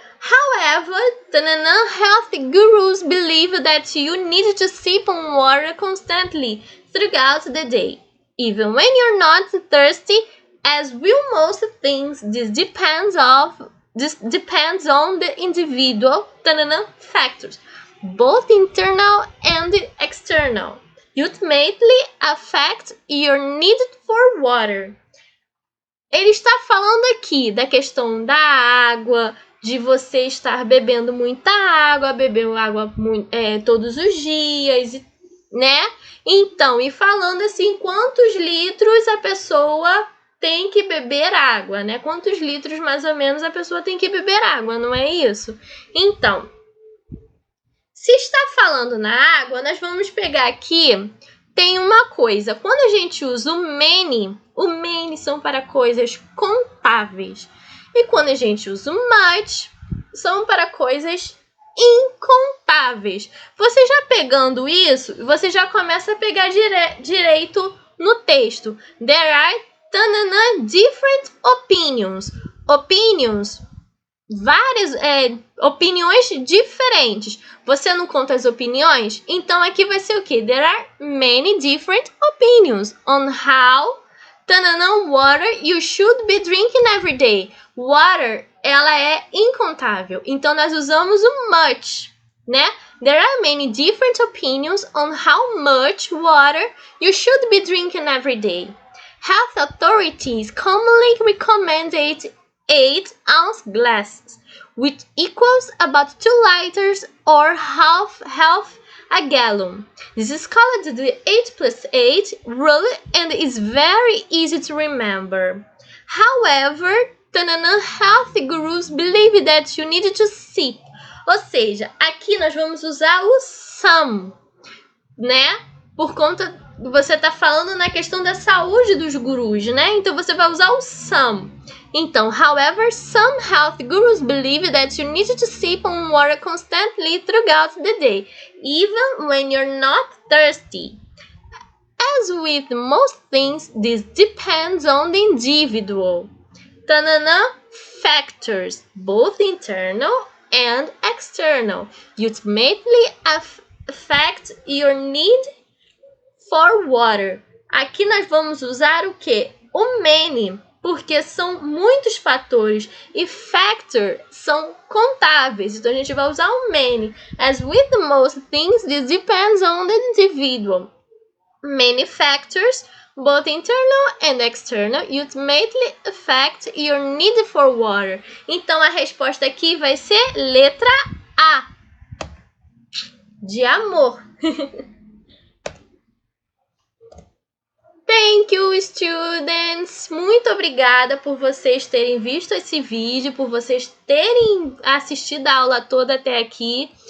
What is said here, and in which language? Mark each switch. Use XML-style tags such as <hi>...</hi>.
<en>However, health gurus believe that you need to sip on water constantly throughout the day, even when you're not thirsty, as will most things. This depends on the individual factors, both internal and external. Ultimately affect your need for water.</en> <pt>Ele está falando aqui da questão da água, de você estar bebendo muita água, bebendo água todos os dias, né? Então, e falando assim, quantos litros a pessoa tem que beber água, né? Quantos litros mais ou menos a pessoa tem que beber água, não é isso? Então, se está falando na água, nós vamos pegar aqui, tem uma coisa, quando a gente usa o many são para coisas contáveis. E quando a gente usa o much, são para coisas incontáveis. Você já pegando isso, você já começa a pegar direito no texto.</pt> <en>There are different opinions.</en> <pt>Opinions, várias opiniões diferentes. Você não conta as opiniões? Então aqui vai ser o quê?</pt> <en>There are many different opinions on how water you should be drinking every day.</en> <pt>Water, ela é incontável. Então nós usamos o much, né?</pt> <en>There are many different opinions on how much water you should be drinking every day. Health authorities commonly recommend 8-ounce glasses, which equals about 2 liters or half a gallon. This is called the 8+8 rule and is very easy to remember. However, health gurus believe that you need to sip.</en> <pt>Ou seja, aqui nós vamos usar o some, né? Por conta, você está falando na questão da saúde dos gurus, né? Então você vai usar o some.</pt> <en>Então, however, some health gurus believe that you need to sip on water constantly throughout the day, even when you're not thirsty, As with most things, this depends on the individual. Tanana, factors, both internal and external, ultimately affect your need for water.</en> <pt>Aqui nós vamos usar o que? O many, porque são muitos fatores e factor são contáveis. Então a gente vai usar o many.</pt> <en>As with most things, this depends on the individual. Many factors, both internal and external, ultimately affect your need for water.</en> <pt>Então a resposta aqui vai ser letra A, de amor.</pt> <en>Thank you, students!</en> <pt>Muito obrigada por vocês terem visto esse vídeo, por vocês terem assistido a aula toda até aqui.</pt>